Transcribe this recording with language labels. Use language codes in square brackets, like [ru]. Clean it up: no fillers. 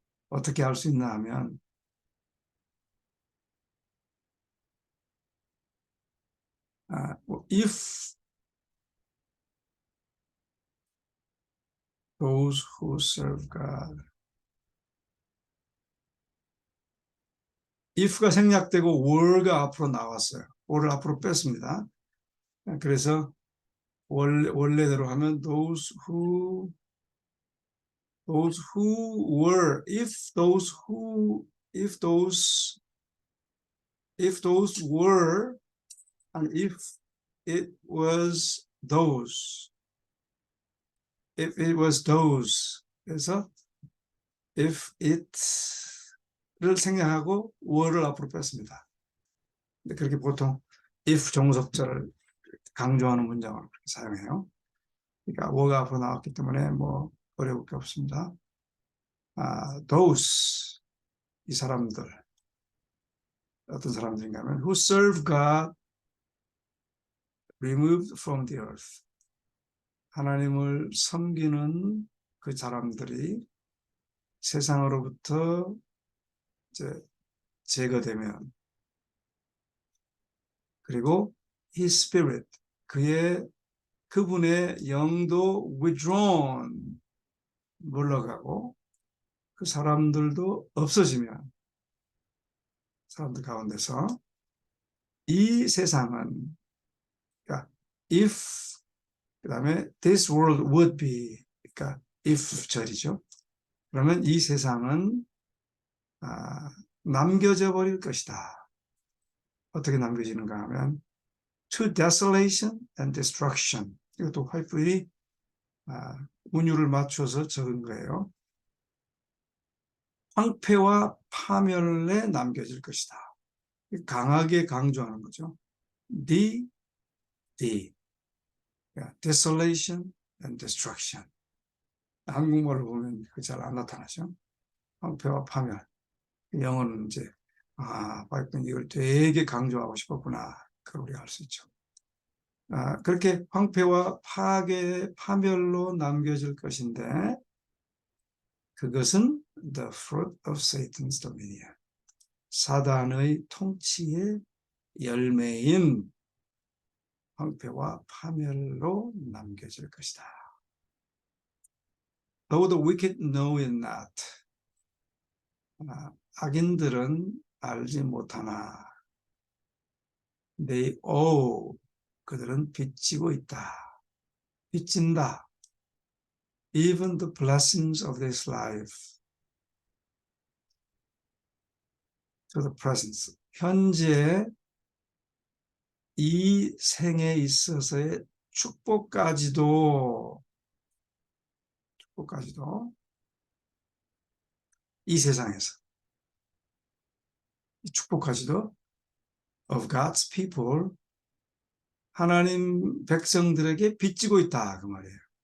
[ko] 어떻게 할 수 있나 하면 [en] if those who serve God. [ko] if가 생략되고 were가 앞으로 나왔어요. were를 앞으로 뺐습니다. 그래서 원래대로 하면 [en] those who were, if those were, and if it was those, [ko] 그래서 if it를 생략하고 were를 앞으로 뺐습니다. 근데 그렇게 보통 if 종속절을 강조하는 문장을 그렇게 사용해요. 그러니까 were가 앞으로 나왔기 때문에 뭐 어려울 게 없습니다. [en] those, [ko] 이 사람들, 어떤 사람들인가 하면 [en] who serve God removed from the earth. [ko] 하나님을 섬기는 그 사람들이 세상으로부터 이제 제거되면, 그리고 [en] His Spirit, [ko] 그의 그분의 영도 withdrawn, 물러가고 그 사람들도 없어지면 사람들 가운데서 이 세상은, 그러니까 if, 그 다음에 [en] this world would be, [ko] 그러니까 if 절이죠. 그러면 이 세상은 남겨져 버릴 것이다. 어떻게 남겨지는가 하면 [en] to desolation and destruction. [ko] 이것도 화이트필이 운율을 맞춰서 적은 거예요. 황폐와 파멸에 남겨질 것이다. 강하게 강조하는 거죠. [en] the desolation and destruction. [ko] 한국말을 보면 잘 안 나타나죠. 황폐와 파멸. 영어는 이제 화이트는 이걸 되게 강조하고 싶었구나. 그걸 우리가 알 수 있죠. 그렇게 황폐와 파멸로 남겨질 것인데 그것은 [en] the fruit of Satan's dominion. [ko] 사단의 통치의 열매인 황폐와 파멸로 남겨질 것이다. [en] Though the wicked know it not. [ko] 악인들은 알지 못하나 [en] they owe. [ko] 그들은 빚지고 있다. 빚진다. [en] Even the blessings of this life to the presence. [ko] 현재 이 생에 있어서의 축복까지도 이 세상에서 이 축복까지도 [en] of God's people, [ko] 하나님 백성들에게 빚지고 있다 그 말이에요.